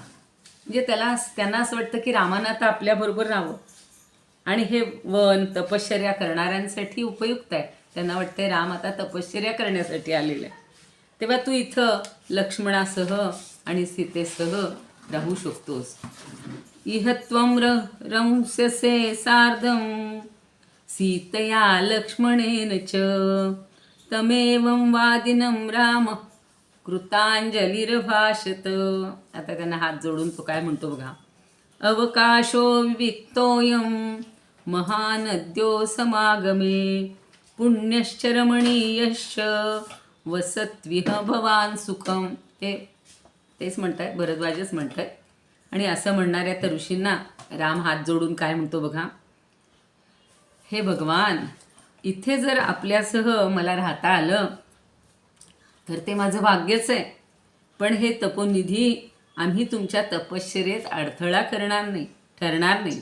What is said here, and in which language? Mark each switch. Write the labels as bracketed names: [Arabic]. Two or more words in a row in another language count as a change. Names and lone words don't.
[Marathi] म्हणजे त्यांना असं वाटतं की रामानं आता आपल्याबरोबर राहावं आणि हे वन तपश्चर्या करणाऱ्यांसाठी उपयुक्त आहे. त्यांना वाटतंय राम आता तपश्चर्या करण्यासाठी आलेलं आहे. तेव्हा तू इथं लक्ष्मणासह आणि सीतेसह राहू शकतोस. [Sanskrit] इह त्वं रंस्यसे सार्धं सीतया लक्ष्मणेन च तमेवं वादिनं राम कृतांजलिर्भाषत. [Marathi] आता त्यांना हात जोडून तो काय म्हणतो बघा. [Sanskrit] अवकाशो विविक्तोऽयं महानद्यो समागमे पुण्यश्च रमणीयश्च वसत्विह भवान सुखम. [Marathi] तेच म्हणतायत, भरद्वाजच म्हणतायत. आणि असं म्हणणाऱ्या त्या ऋषींना राम हात जोडून काय म्हणतो बघा, हे भगवान, इथे जर आपल्यासह मला राहता आलं तर ते माझं भाग्यच आहे. पण हे तपोनिधी, आम्ही तुमच्या तपश्चर्येत अडथळा ठरणार नाही.